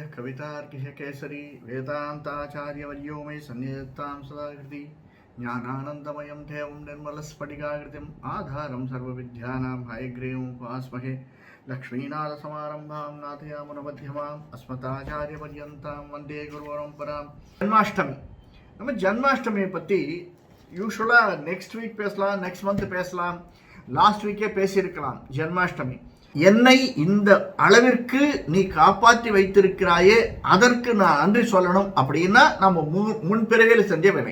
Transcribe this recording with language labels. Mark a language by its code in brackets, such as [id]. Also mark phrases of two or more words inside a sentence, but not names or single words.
[sa] कवितार्किककेसरी वेदान्ताचार्यवर्यो मे सन्निधत्तां सदा कृति ज्ञानानन्दमयं देवं निर्मलस्फटिकाकृतिम् आधारं सर्वविद्यानां हयग्रीवमुपास्महे लक्ष्मीनाथसमारम्भां नाथयामुनमध्यमाम् अस्मदाचार्यपर्यन्तां वन्दे गुरुपरम्परां. [ta] ஜன்மாஷ்டமி. நம்ம ஜன்மாஷ்டமியை பற்றி யூஸ்வலாக [en] next week [ta] பேசலாம், [en] next month [ta] பேசலாம், [en] last week [ta] பேசியிருக்கலாம். ஜன்மாஷ்டமி என்னை இந்த அளவிற்கு நீ காப்பாற்றி வைத்திருக்கிறாயே, அதற்கு நான் நன்றி சொல்லணும் அப்படின்னா நம்ம முன்பிறவியில் செஞ்ச வினை.